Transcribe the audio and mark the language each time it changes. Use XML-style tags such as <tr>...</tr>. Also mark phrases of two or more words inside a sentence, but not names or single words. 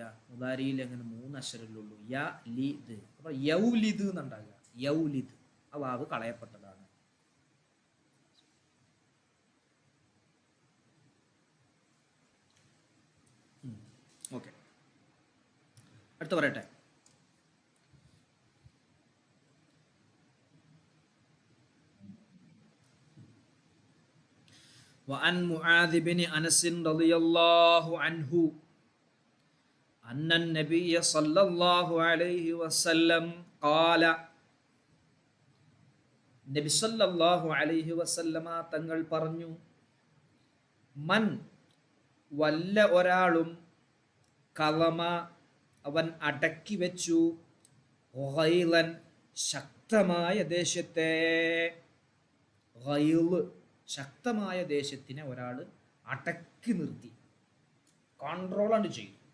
<ml>മുതാരിയിൽ അങ്ങനെ 3 അക്ഷരല്ലുള്ളൂ. യ ലിദ്. അപ്പൊ യൗലിദ് എന്നുണ്ടാകുക. യൗലിദ് ആ വാവ് കളയപ്പെട്ടതാണ്. ഓക്കെ, അടുത്ത് പറയട്ടെ.</ml> <ar>وعن معاذ بن أنس رضي الله عنه أن النبي صلى الله عليه وسلم قال,</ar> <ml>നബി</ml> <ar>صلى الله عليه وسلم</ar> <ml>തങ്ങൾ പറഞ്ഞു, മൻ വല്ല ഒരാളും കലമ അവൻ അടക്കി വെച്ചു, ഗൈലൻ ശക്തമായ ദേശത്തെ, ഗൈല് ശക്തമായ ദേശത്തിനെ ഒരാൾ അടക്കി നിർത്തി, കൺട്രോളാണ് ചെയ്തു.</ml>